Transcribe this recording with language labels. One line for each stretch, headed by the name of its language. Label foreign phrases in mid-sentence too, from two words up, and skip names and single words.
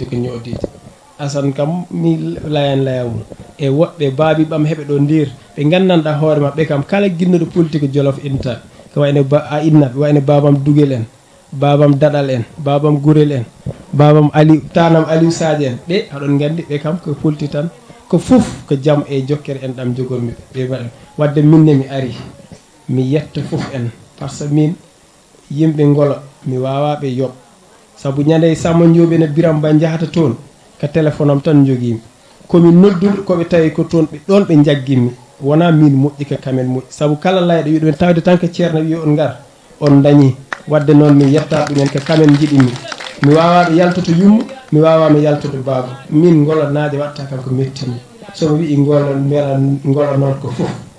Fula: ko ñoodijo Hassane kam mi layamum e woɓɓe baabi ɓam heɓe ɗo ndir ɓe gandanɗa hoore mabɓe kam kala guinnuɗo politique Jolof inta ko wayno innaɓe wayno babam Dugel en babam Daɗal en babam Gurel en babam tanam Aliou Sadie en ɓe aɗon gandi ɓe kam ko politique tan ko foof ko jaam e jokkere en ɗam jogormi ɓe mbaɗa wadde minne mi ari mi yetta foof en
French: par ce que
Fula: min yimɓe ngolo mi wawaɓe yoɓ saabu ñande Samba Ndiobène Biram Ba jahata toon ko téléphone am tan joguimi komi nodduɗo koɓe tawi ko toon ɓe ɗon ɓe jagguimi wona min moƴƴi ko kamen moƴƴi saabu kala layɗo wiɗumen tawde tan ko ceerno wi on gar on dañi wadde noon mi yetta ɗumen ko kamen jiɗimi mi wawaɓe yaltoto yumma mi wawama yaltude baaba min ngolo naaje watta kam ko mettimi somi wi ngolo mbela ngolo noon ko foof